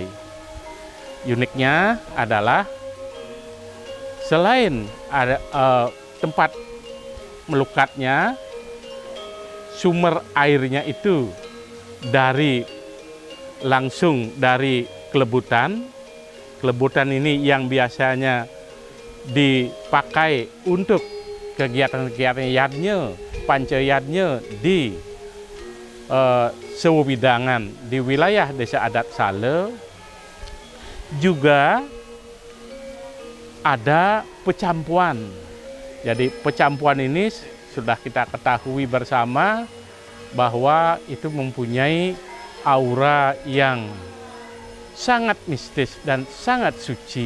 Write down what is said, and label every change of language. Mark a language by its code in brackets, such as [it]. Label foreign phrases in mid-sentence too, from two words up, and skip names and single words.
[id] Uniknya adalah selain ada tempat melukatnya, sumber airnya itu langsung dari kelebutan. Kelebutan ini yang biasanya dipakai untuk kegiatan-kegiatan yadnya, pancayadnya di sewewidangan di wilayah desa adat Sale. Juga ada pecampuan. Jadi pecampuan ini sudah kita ketahui bersama bahwa itu mempunyai aura yang sangat mistis dan sangat suci.